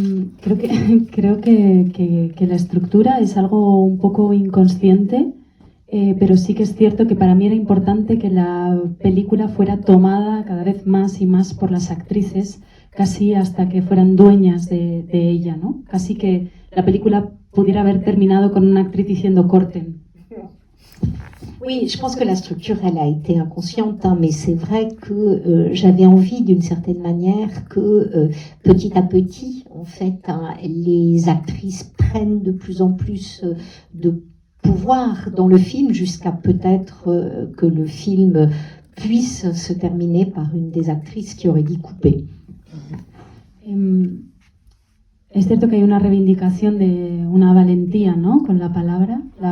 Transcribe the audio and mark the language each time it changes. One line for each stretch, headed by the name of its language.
Spanish: Creo que la estructura es algo un poco inconsciente, pero sí que es cierto que para mí era importante que la película fuera tomada cada vez más y más por las actrices, casi hasta que fueran dueñas de ella, ¿no? Casi que la película pudiera haber terminado con una actriz diciendo corten.
French: Oui, je pense que la structure, elle a été inconsciente, mais c'est vrai que j'avais envie d'une certaine manière que petit à petit, en fait, les actrices prennent de plus en plus de pouvoir dans le film, jusqu'à peut-être que le film puisse se terminer par une des actrices qui aurait dit couper.
Spanish: Es cierto que hay una reivindicación de una valentía, ¿no? Con la palabra.